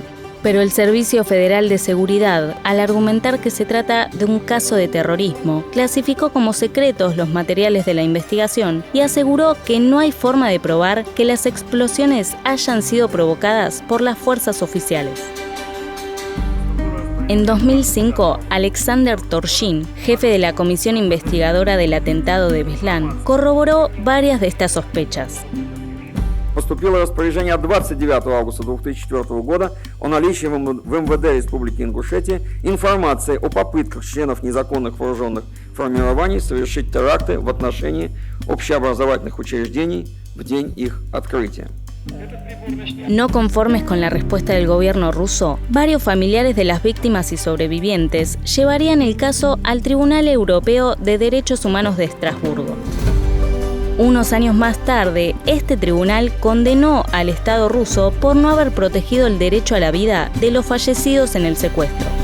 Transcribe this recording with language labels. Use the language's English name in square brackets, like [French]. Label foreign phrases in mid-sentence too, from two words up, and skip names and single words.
[Spanish] Pero el Servicio Federal de Seguridad, al argumentar que se trata de un caso de terrorismo, clasificó como secretos los materiales de la investigación y aseguró que no hay forma de probar que las explosiones hayan sido provocadas por las fuerzas oficiales. En 2005, Alexander Torshin, jefe de la comisión investigadora del atentado de Beslan, corroboró varias de estas sospechas. [Russian] Поступило распоряжение от 29 августа 2004 года о наличии в МВД Республики Ингушетия информации о попытках членов незаконных вооруженных формирований совершить теракты в отношении общеобразовательных учреждений в день их открытия. [Spanish] No conformes con la respuesta del gobierno ruso, varios familiares de las víctimas y sobrevivientes llevarían el caso al Tribunal Europeo de Derechos Humanos de Estrasburgo. Unos años más tarde, este tribunal condenó al Estado ruso por no haber protegido el derecho a la vida de los fallecidos en el secuestro.